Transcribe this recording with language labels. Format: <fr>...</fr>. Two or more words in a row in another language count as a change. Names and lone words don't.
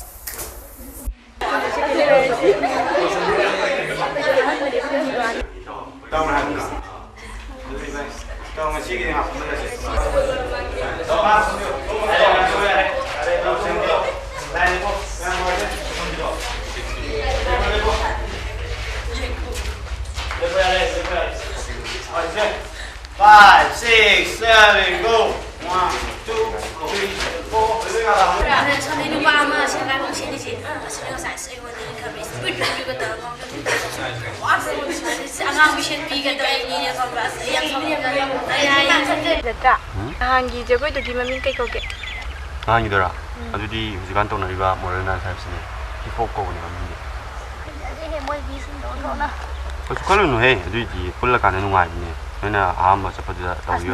<mni>ꯉꯁꯤꯒꯤꯗꯤ ꯉꯥꯛꯇꯪ</mni> <en>Five, six, seven, go. 1, 2, 3, 4.</en> <mni>Hangi Jagoi Sasi maming kay koge. ꯅꯍꯥꯟꯒꯤꯗꯨꯔꯥ ꯑꯗꯨꯗꯤ ꯍꯧꯖꯤꯛꯀꯥꯟ ꯇꯧꯅꯔꯤꯕ</mni> <en>modern dance</en> <mni>ꯍꯥꯏꯕꯁꯤꯅꯦ</mni> <en>hip hop</en> <mni>ꯀꯧꯕꯅꯦ ꯃꯃꯤꯡꯗꯤ ꯀꯩꯁꯨ ꯈꯜꯂꯨꯅꯨꯍꯦ ꯑꯗꯨꯏꯗꯤ ꯄꯨꯜꯂꯀꯥꯟꯗ ꯅꯨꯡꯉꯥꯏꯕꯅꯦ ꯅꯣꯏꯅ ꯑꯍꯥꯟꯕ ꯆꯠꯄꯗꯨꯗ ꯇꯧꯕꯤꯌꯨ</mni>